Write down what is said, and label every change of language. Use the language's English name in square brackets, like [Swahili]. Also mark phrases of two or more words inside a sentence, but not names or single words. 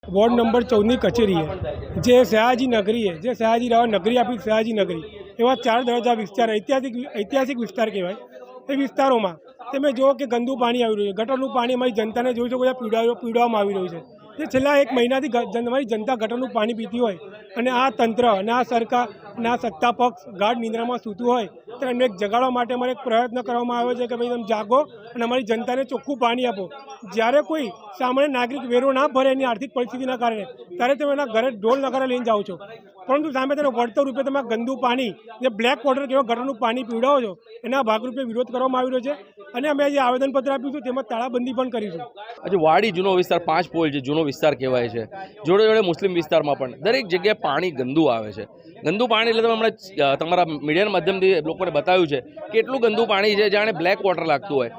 [Gujarati] વાર્ડ નંબર 14 કચેરી હૈ જે સયાજી નગરી હૈ જે સયાજી રાવ નગરી આપી સયાજી નગરી એવં 4 દરવાજા વિસ્તાર ઐતિહાસિક વિસ્તાર કહવાય। ए [Hindi] विस्तारों में जो कि [Gujarati] ગંદુ પાની આઈ રહ્યુ છે, ગટરનું પાની અમારી જનતા ને જોઈએ તો પીવડાવવામાં આવી રહ્યું છે। જે છેલ્લા એક મહીનાથી અમારી જનતા ગટરનું પાની પીતી હોય અને આ તંત્ર અને આ સરકાર અને આ સત્તા પક્ષ ગાઢ નિંદ્રામાં सूતું હોય તો એમને એક જગાડવા માટે અમારે એક પ્રયત્ન કરવામાં આવ્યો છે કિ ભાઈ તમે જાગો અને અમારી જનતાને ચોખ્ખું પાણી આપો। જ્યારે કોઈ સામાન્ય નાગરિક વેરો ના ભરે એની આર્થિક પરિસ્થિતિના કારણે ત્યારે તમે એના ઘરે ઢોલ નગારા લઈને જાઓ છો, પરંતુ સામે તેનો વળતર રૂપે તમે ગંદુ પાણી જે [English] black water [Gujarati] કેવા ગટરનું પાણી પીવડાવો છો એના ભાગરૂપે વિરોધ કરવામાં આવી રહ્યો છે અને અમે જે આવેદનપત્ર આપ્યું છે તેમાં તાળાબંધી પણ કરીશું। આજે વાડી જૂનો વિસ્તાર 5 પોલ જે જૂનો વિસ્તાર કહેવાય છે, જોડે જોડે મુસ્લિમ વિસ્તારમાં પણ દરેક જગ્યાએ પાણી ગંદુ આવે છે। ગંદુ પાણી એટલે તમે હમણાં તમારા મીડિયાના માધ્યમથી લોકોને બતાવ્યું છે કે એટલું ગંદુ પાણી છે જાણે [English] black water [Gujarati] લાગતું હોય।